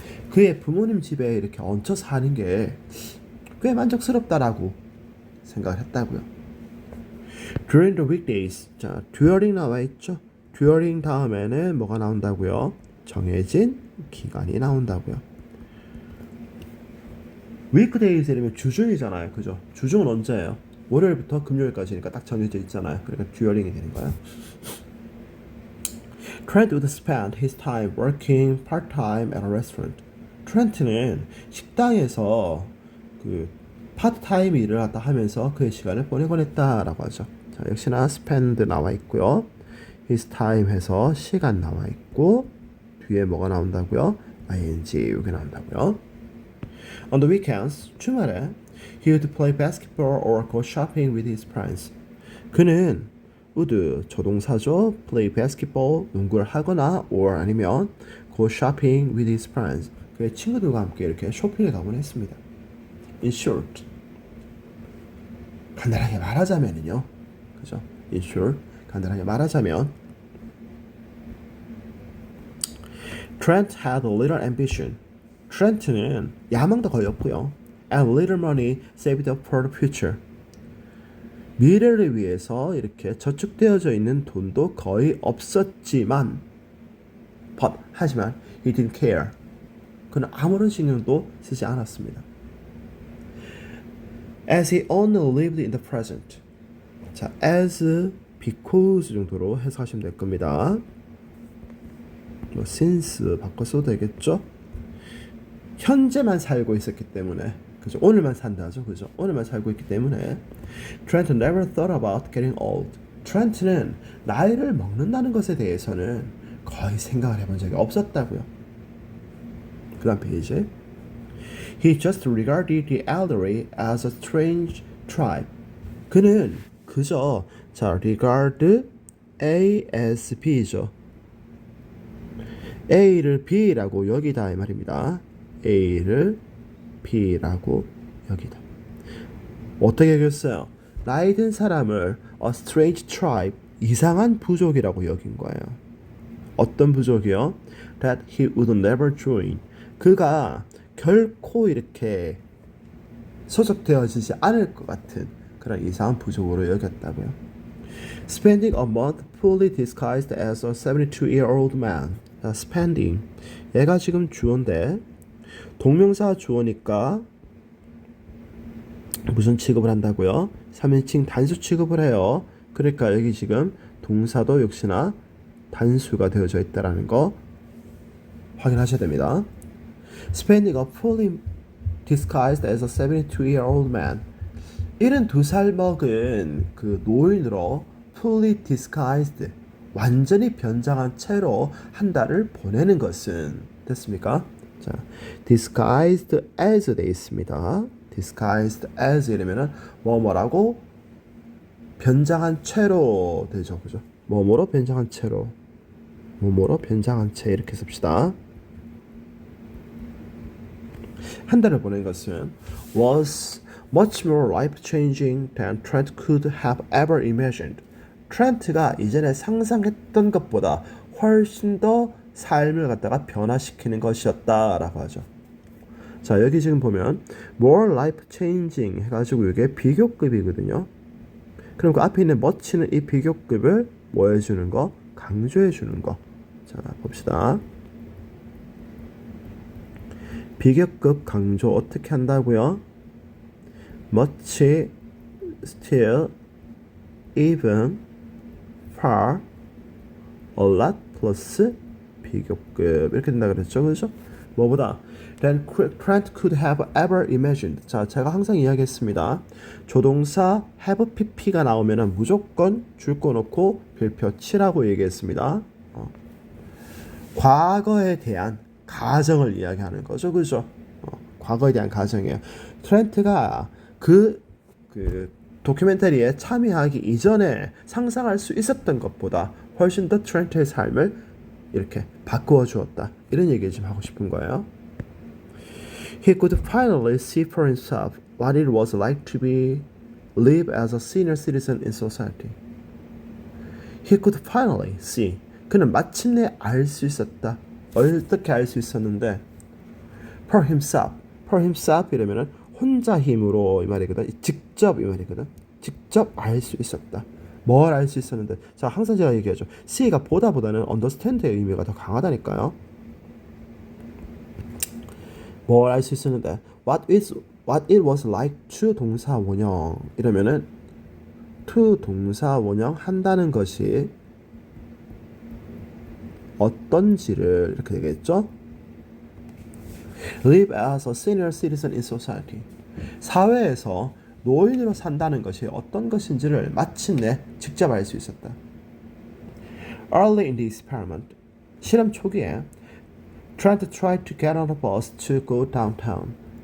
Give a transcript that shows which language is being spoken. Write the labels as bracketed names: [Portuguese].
[Korean] 그의 부모님 집에 이렇게 얹혀 사는 게 꽤 만족스럽다라고 생각을 했다고요. [English] During the weekdays 자 during [Korean] 나와 있죠. during 다음에는 뭐가 나온다고요? 정해진 기간이 나온다고요. weekdays 이러면 주중이잖아요. 그죠? 주중은 언제예요? 월요일부터 금요일까지니까 딱 정해져 있잖아요. 그러니까 during이 되는 거예요. [English] Trent would spend his time working part-time at a restaurant. [Korean] 트렌트는 식당에서 그 파트타임 일을 하다 하면서 그의 시간을 보내곤 했다라고 하죠. 자, 역시나 spend 나와 있고요. his time 해서 시간 나와 있고 뒤에 뭐가 나온다고요? ing 이게 나온다고요. [English] On the weekends, [Korean] 주말에 [English] he would play basketball or go shopping with his friends. [Korean] 그는 would 조동사죠. [English] play basketball [Korean] 농구를 하거나 [English] or [Korean] 아니면 [English] go shopping with his friends. [Korean] 그의 친구들과 함께 이렇게 쇼핑을 가곤 했습니다. [English] In short, [Korean] 간단하게 말하자면은요, 그죠? [English] In short, [Korean] 간단하게 말하자면, [English] Trent had a little ambition. [Korean] 트렌트는 야망도 거의 없고요. [English] And little money saved up for the future. [Korean] 미래를 위해서 이렇게 저축되어져 있는 돈도 거의 없었지만, 하지만 [English] he didn't care. [Korean] 그는 아무런 신경도 쓰지 않았습니다. [English] As he only lived in the present. [Korean] 자, as, because 정도로 해석하시면 될 겁니다. 뭐 since 바꿔 써도 되겠죠? 현재만 살고 있었기 때문에, 그죠? 오늘만 산다죠, 그죠? 오늘만 살고 있기 때문에 [English] Trent never thought about getting old. [Korean] 트렌트는 나이를 먹는다는 것에 대해서는 거의 생각을 해본 적이 없었다고요. 그 다음 페이지. [English] He just regarded the elderly as a strange tribe. [Korean] 그는 그저 자 regard as B죠. A를 B라고 여기다 이 말입니다. A를 B라고 여기다. 어떻게 여겼어요? 나이 든 사람을 [English] a strange tribe [Korean] 이상한 부족이라고 여긴 거예요. 어떤 부족이요? [English] That he would never join. [Korean] 그가 결코 이렇게 소속되어지지 않을 것 같은 그런 이상한 부족으로 여겼다고요. [English] Spending a month fully disguised as a 72-year-old man. [Korean] 자, spending. 얘가 지금 주어인데 동명사 주어니까 무슨 취급을 한다고요? 3인칭 단수 취급을 해요. 그러니까 여기 지금 동사도 역시나 단수가 되어져 있다는 거 확인하셔야 됩니다. [English] Spending a fully disguised as a 72-year-old man. [Korean] 72살 먹은 그 노인으로 fully disguised 완전히 변장한 채로 한 달을 보내는 것은 됐습니까? 자, disguised as 돼 있습니다. disguised as 이러면은 뭐뭐라고 변장한 채로 되죠. 그죠? 뭐뭐로 변장한 채로. 뭐뭐로 변장한 채 이렇게 씁시다. 한 달을 보낸 것은 [English] was much more life-changing than Trent could have ever imagined. [Korean] 트렌트가 이전에 상상했던 것보다 훨씬 더 삶을 갖다가 변화시키는 것이었다라고 하죠. 자, 여기 지금 보면 more life-changing 해가지고 이게 비교급이거든요. 그럼 그 앞에 있는 much는 이 비교급을 뭐 해주는 거? 강조해주는 거. 자, 봅시다. 비교급 강조 어떻게 한다고요? much, still, even, far, a lot 플러스 비교급 이렇게 된다 그랬죠, 그죠? 뭐보다 [English] than Trent could have ever imagined. [Korean] 자, 제가 항상 이야기했습니다. 조동사 have pp가 나오면은 무조건 줄 거 놓고 별표 치라고 얘기했습니다. 과거에 대한 가정을 이야기하는 거죠, 그죠? 과거에 대한 가정이에요. 트렌트가 그 도큐멘터리에 참여하기 이전에 상상할 수 있었던 것보다 훨씬 더 트렌트의 삶을 이렇게 바꾸어 주었다. 이런 얘기 좀 하고 싶은 거예요. [English] He could finally see for himself what it was like to live as a senior citizen in society. He could finally see. [Korean] 그는 마침내 알 수 있었다. 어떻게 알 수 있었는데 [English] for himself [Korean] 이러면은 혼자 힘으로 이 말이거든. 직접 이 말이거든. 직접 알 수 있었다. 뭘 알 수 있었는데, 자, 항상 제가 얘기하죠. see가 보다보다는 understand의 의미가 더 강하다니까요. 뭘 알 수 있었는데 [English] what it was like to [Korean] 동사 원형 이러면은 to 동사 원형 한다는 것이 어떤지를 이렇게 되겠죠. [English] live as a senior citizen in society. [Korean] 사회에서 노인으로 산다는 것이 어떤 것인지를 마침내 직접 알 수 있었다. [English] Early in the experiment, [Korean] 실험 초기에 [English] Trent tried to get on a bus to go downtown.